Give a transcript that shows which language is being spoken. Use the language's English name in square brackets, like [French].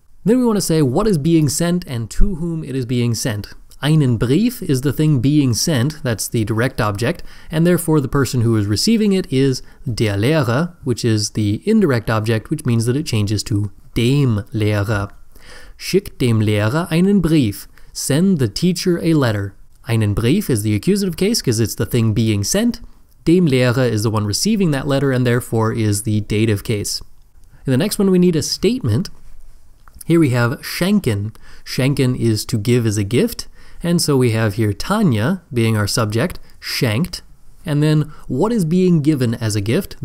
[English] Then we want to say what is being sent and to whom it is being sent. Einen Brief is the thing being sent, that's the direct object, and therefore the person who is receiving it is der Lehrer, which is the indirect object, which means that it changes to [German] dem Lehrer. Schick dem Lehrer einen Brief. [English] Send the teacher a letter. [German] Einen Brief [English] is the accusative case because it's the thing being sent. [German] Dem Lehrer [English] is the one receiving that letter and therefore is the dative case. In the next one we need a statement. Here we have schenken. Schenken is to give as a gift. And so we have here Tanya being our subject, schenkt, and then what is being given as a gift?